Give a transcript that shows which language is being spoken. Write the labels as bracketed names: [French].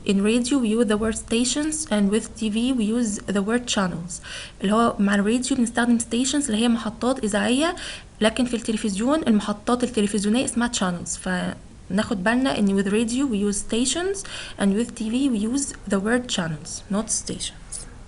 [English] In radio we use the word stations, and with TV we use the word channels. [Arabic] اللي هو مع الراديو بنستخدم stations اللي هي محطات إذاعية، لكن في التلفزيون المحطات التلفزيونية اسمها channels. فناخد بالنا إن [English] with radio we use stations and with TV we use the word channels not stations.